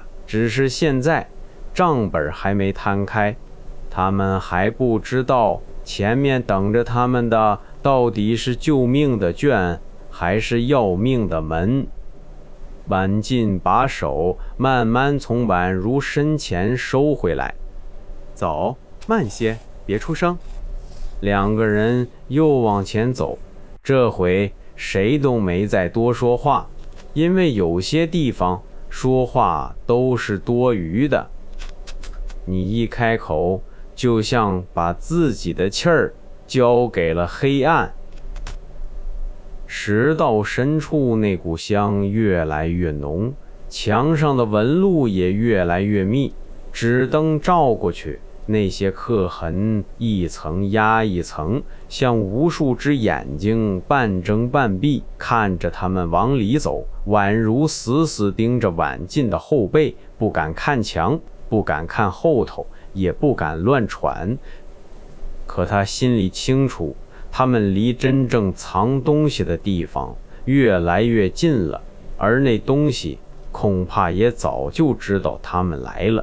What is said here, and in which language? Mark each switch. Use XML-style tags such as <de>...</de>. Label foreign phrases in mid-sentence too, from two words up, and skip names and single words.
<zh>只是現在賬本還沒攤開，他們還不知道前面等着他們的到底是救命的卷，還是要命的門。晚進把手慢慢從宛如身前收回來。走，慢些，別出聲。兩個人又往前走，這回誰都沒再多說話，因為有些地方說話都是多餘的。你一開口，就像把自己的氣兒交給了黑暗。石道深處那股香越來越濃，牆上的紋路也越來越密，紙燈照過去，那些刻痕一層壓一層，像無數隻眼睛半睜半閉看着他們往裡走，宛如死死盯着晚進的後背，不敢看牆，不敢看後頭，也不敢亂喘。可他心裡清楚，他們離真正藏東西的地方越來越近了，而那東西恐怕也早就知道他們來了。</zh>